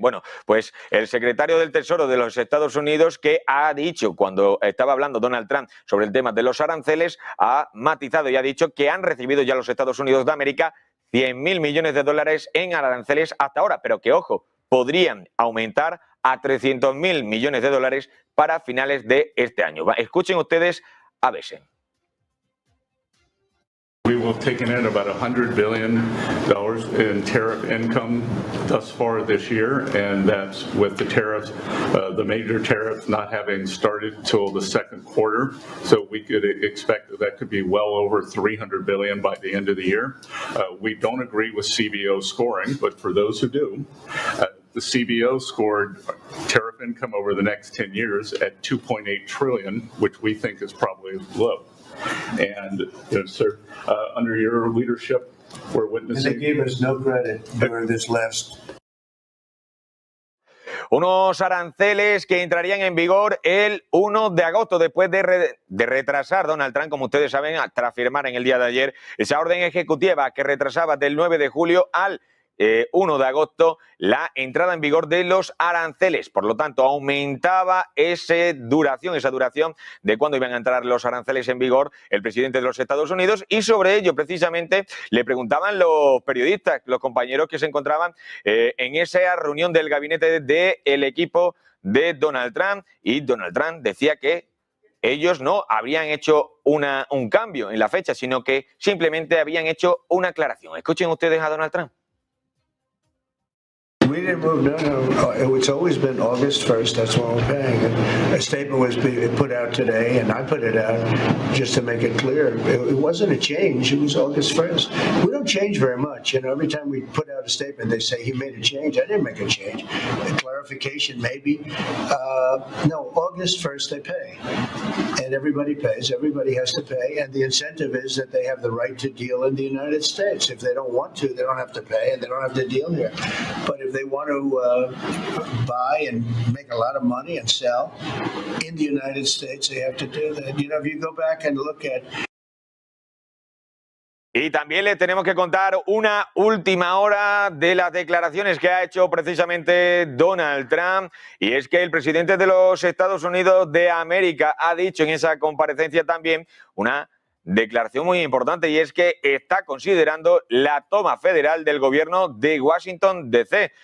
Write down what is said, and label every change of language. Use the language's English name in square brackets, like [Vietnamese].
[Spanish] Bueno, pues el secretario del Tesoro de los Estados Unidos, que ha dicho, cuando estaba hablando Donald Trump sobre el tema de los aranceles, ha matizado y ha dicho que han recibido ya los Estados Unidos de América 100.000 millones de dólares en aranceles hasta ahora, pero que, ojo, podrían aumentar a 300.000 millones de dólares para finales de este año. Escuchen ustedes a Bessent. [English] We will have taken in about $100 billion in tariff income thus far this year, and that's with the tariffs, the major tariffs not having started till the second quarter. So we could expect that could be well over $300 billion by the end of the year. We don't agree with CBO scoring, but for those who do, the CBO scored tariff income over the next 10 years at $2.8 trillion, which we think is probably low. And sir, under your leadership, we're witnessing. And they gave us no credit during this last. [Spanish] Unos aranceles que entrarían en vigor el 1 de agosto, después de retrasar Donald Trump, como ustedes saben, tras firmar en el día de ayer esa orden ejecutiva que retrasaba del 9 de julio al 1 de agosto la entrada en vigor de los aranceles. Por lo tanto, aumentaba esa duración de cuándo iban a entrar los aranceles en vigor el presidente de los Estados Unidos, y sobre ello precisamente le preguntaban los periodistas, los compañeros que se encontraban en esa reunión del gabinete del equipo de Donald Trump, y Donald Trump decía que ellos no habrían hecho un cambio en la fecha, sino que simplemente habían hecho una aclaración. Escuchen ustedes a Donald Trump. [English] We didn't move, no. It's always been August 1st, that's when we're paying. A statement was put out today, and I put it out just to make it clear. It wasn't a change, it was August 1st. We don't change very much. Every time we put out a statement, they say he made a change. I didn't make a change. A clarification, maybe. No, August 1st they pay. And everybody pays, everybody has to pay, and the incentive is that they have the right to deal in the United States. If they don't want to, they don't have to pay, and they don't have to deal here. But if they want to buy and make a lot of money and sell in the United States, they have to do that. If you go back and look at. [Spanish] Y también les tenemos que contar una última hora de las declaraciones que ha hecho precisamente Donald Trump, y es que el presidente de los Estados Unidos de América ha dicho en esa comparecencia también una declaración muy importante, y es que está considerando la toma federal del gobierno de Washington DC.